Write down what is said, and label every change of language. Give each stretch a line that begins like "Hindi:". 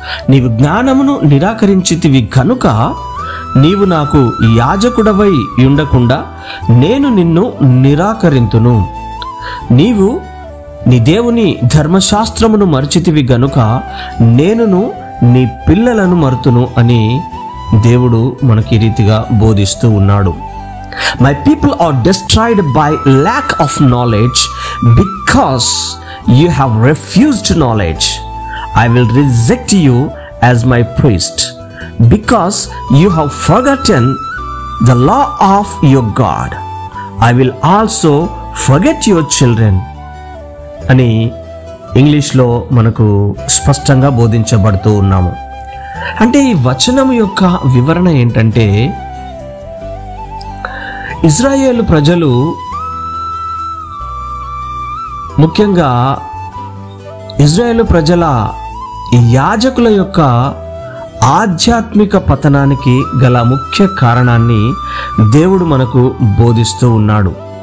Telugu: నీవు జ్ఞానమును నిరాకరించితివి కనుక నీవు నాకు యాజకుడవై ఉండకుండా నేను నిన్ను నిరాకరింతును. నీవు నీ దేవుని ధర్మశాస్త్రమును మరచితివి గనుక నేనును నీ పిల్లలను మరుతును అని దేవుడు మనకి రీతిగా బోధిస్తూ ఉన్నాడు.
English: My people are destroyed by lack of knowledge because you have refused knowledge. I will reject you as my priest because you have forgotten the law of your God. I will also forget your children
Telugu: అని ఇంగ్లీష్లో మనకు స్పష్టంగా బోధించబడుతూ ఉన్నాము. అంటే ఈ వచనం యొక్క వివరణ ఏంటంటే, ఇజ్రాయేలు ప్రజలు ముఖ్యంగా ఇజ్రాయేలు ప్రజల యాజకుల యొక్క ఆధ్యాత్మిక పతనానికి గల ముఖ్య కారణాన్ని దేవుడు మనకు బోధిస్తూ ఉన్నాడు.